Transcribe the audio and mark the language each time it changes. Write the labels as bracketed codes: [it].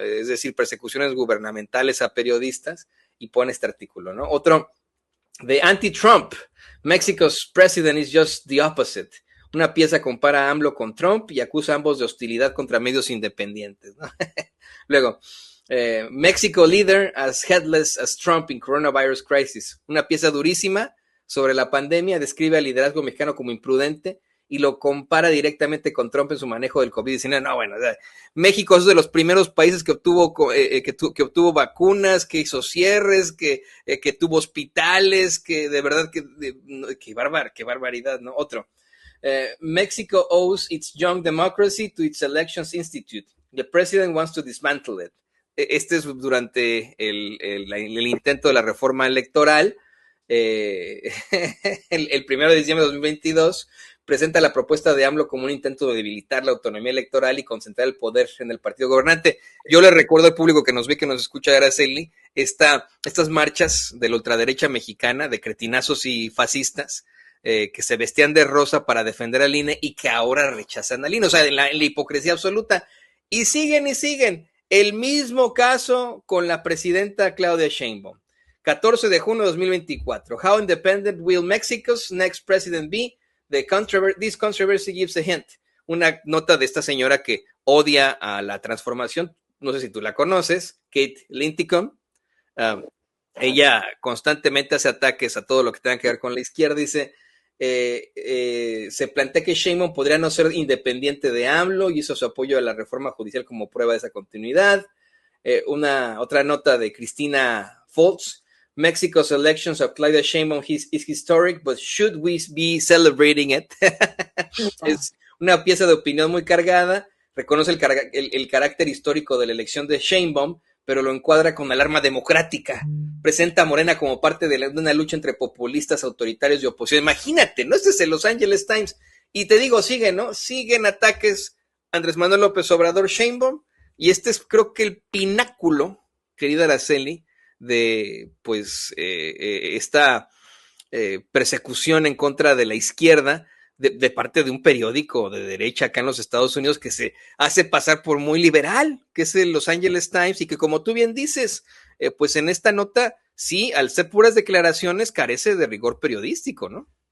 [es] Es decir, persecuciones gubernamentales a periodistas, y pone este artículo, ¿no? Otro de [en] anti-Trump, Mexico's president is just the opposite. [es] Una pieza compara a AMLO con Trump y acusa a ambos de hostilidad contra medios independientes, ¿no? Luego, [en] Mexico leader as headless as Trump in coronavirus crisis. [es] Una pieza durísima sobre la pandemia, describe al liderazgo mexicano como imprudente y lo compara directamente con Trump en su manejo del COVID-19. No, bueno, o sea, México es de los primeros países que obtuvo vacunas, que hizo cierres, que tuvo hospitales, que de verdad, que barbaridad, ¿no? Otro. [en] Mexico owes its young democracy to its elections institute. The president wants to dismantle it. [es] Este es durante el intento de la reforma electoral. El 1 de diciembre de 2022 presenta la propuesta de AMLO como un intento de debilitar la autonomía electoral y concentrar el poder en el partido gobernante. Yo le recuerdo al público que nos ve, que nos escucha, Araceli, estas marchas de la ultraderecha mexicana, de cretinazos y fascistas, que se vestían de rosa para defender al INE y que ahora rechazan al INE, o sea, en la hipocresía absoluta. Y siguen y siguen. El mismo caso con la presidenta Claudia Sheinbaum. 14 de junio de 2024. [en] How independent will Mexico's next president be? This controversy gives a hint. [es] Una nota de esta señora que odia a la transformación. No sé si tú la conoces, Kate Linticum. Ella constantemente hace ataques a todo lo que tenga que ver con la izquierda. Dice, se plantea que Sheinbaum podría no ser independiente de AMLO y hizo su apoyo a la reforma judicial como prueba de esa continuidad. Otra nota de Cristina Foltz. [en] Mexico's elections of Claudia Sheinbaum is historic, but should we be celebrating it? [es] Es una pieza de opinión muy cargada, reconoce el carácter histórico de la elección de Sheinbaum, pero lo encuadra con alarma democrática. Presenta a Morena como parte de una lucha entre populistas, autoritarios y oposición. Imagínate, ¿no? Este es el Los Angeles Times. Y te digo, siguen, ¿no? Siguen ataques Andrés Manuel López Obrador, Sheinbaum, y este es, creo que, el pináculo, querida Araceli, de pues esta persecución en contra de la izquierda de parte de un periódico de derecha acá en los Estados Unidos que se hace pasar por muy liberal, que es el Los Angeles Times, y que, como tú bien dices, pues en esta nota, sí, al ser puras declaraciones, carece de rigor periodístico, ¿no?